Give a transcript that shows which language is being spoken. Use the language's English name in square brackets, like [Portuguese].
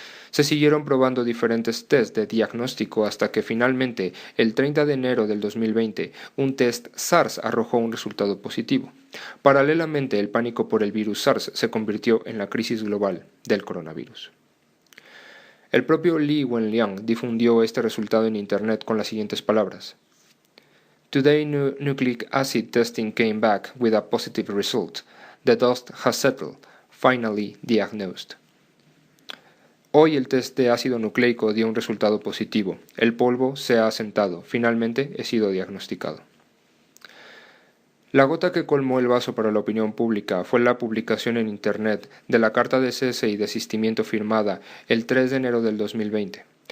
[Spanish] Se siguieron probando diferentes tests de diagnóstico hasta que finalmente, el 30 de enero del 2020, un test SARS arrojó un resultado positivo. Paralelamente, el pánico por el virus SARS se convirtió en la crisis global del coronavirus. El propio Li Wenliang difundió este resultado en Internet con las siguientes palabras. [English] Today nucleic acid testing came back with a positive result. The dust has settled, finally diagnosed. [Spanish] Hoy el test de ácido nucleico dio un resultado positivo. El polvo se ha asentado. Finalmente he sido diagnosticado. La gota que colmó el vaso para la opinión pública fue la publicación en Internet de la carta de cese y desistimiento firmada el 3 de enero del 2020.